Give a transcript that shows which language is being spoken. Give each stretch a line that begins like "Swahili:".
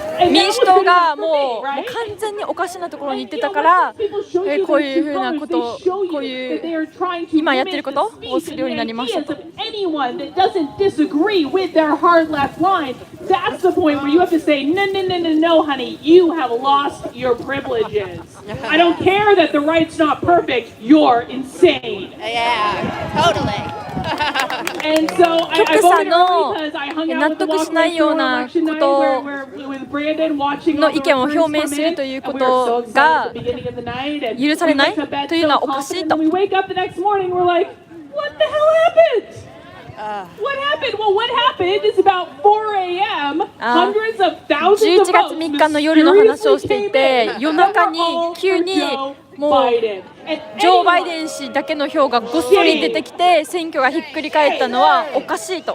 Japanese: 民主党がもう完全におかしなところに行ってたから、こういうふうなことを、こういう今やってることをするようになりましたと。
English: Anyone that doesn't disagree with their hard left line, that's the point where you have to say, no, honey, you have lost your privileges. I don't care that the right's not perfect, you're insane. Yeah, totally. And so I voted early because I hung out with the walkway store on election night with Brandon watching all the reports come in, and we were so excited at the beginning of the night, and we went to bed so confident, and we wake up the next morning, we're like, what the hell happened? What happened? Well, what happened is about 4 a.m. Hundreds of thousands of
Japanese: 11月3日の夜の話をしていて、夜中に急にもうジョー・バイデン氏だけの票がごっそり出てきて選挙がひっくり返ったのはおかしいと。